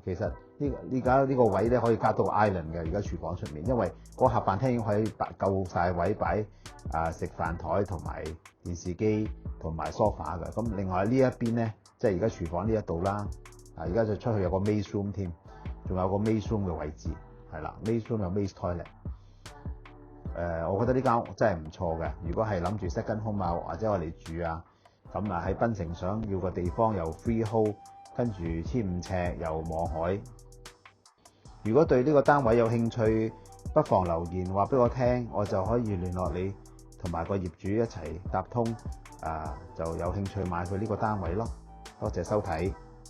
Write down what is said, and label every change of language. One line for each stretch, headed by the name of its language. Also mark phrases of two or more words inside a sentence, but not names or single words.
Cantonese: 其實呢家呢個位咧可以加到個 island 嘅，而家廚房出面，因為個客飯廳已經可以夠晒位擺食飯台同埋電視機同埋 sofa 嘅。咁另外呢一邊咧，即係而家廚房呢一度啦。而家就出去有個
English: maid room
Cantonese: 添，仲有個
English: maid room
Cantonese: 嘅位置，係啦 ，
English: maid room
Cantonese: 有
English: maid toilet。
Cantonese: 我覺得呢間真係唔錯嘅。如果係諗住
English: second home
Cantonese: 或者我哋住咁喺檳城想要個地方又 freehold， 跟住1500尺又望海。如果對呢個單位有興趣，不妨留言話俾我聽，我就可以聯絡你同埋個業主一齊搭通，就有興趣買佢呢個單位咯。多謝收睇。